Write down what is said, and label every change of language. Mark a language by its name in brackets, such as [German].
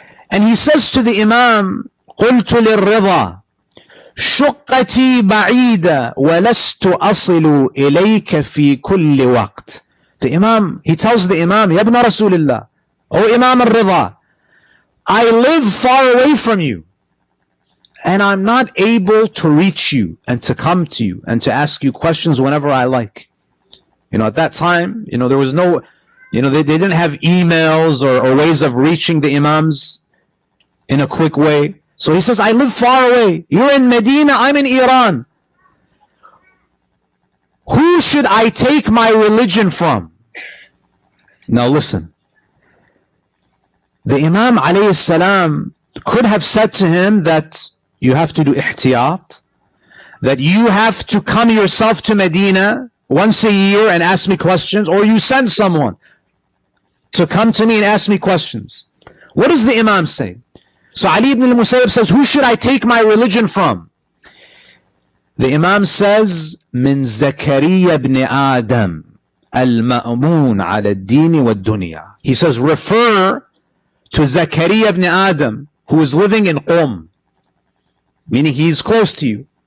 [English] And he says to the Imam, [Arabic] قلت للرضا شقتي بعيدة ولست أصل إليك في كل وقت. [English] The Imam, he tells the Imam, [Arabic] يا ابن رسول الله, [English] O Imam al-Ridha, I live far away from you, and I'm not able to reach you and to come to you and to ask you questions whenever I like. At that time, there was no, they didn't have emails or ways of reaching the Imams in a quick way. So he says, I live far away. You're in Medina, I'm in Iran. Who should I take my religion from? Now listen. The Imam alayhi salam could have said to him that you have to do ihtiyat, that you have to come yourself to Medina once a year and ask me questions, or you send someone to come to me and ask me questions. What does the Imam say? So Ali ibn al-Musayyab says, who should I take my religion from? The Imam says, [Arabic] من زكريا ابن آدم المأمون على الدين والدنيا. [English] He says, refer to Zakaria ibn Adam, who is living in Qom, meaning he's close to you.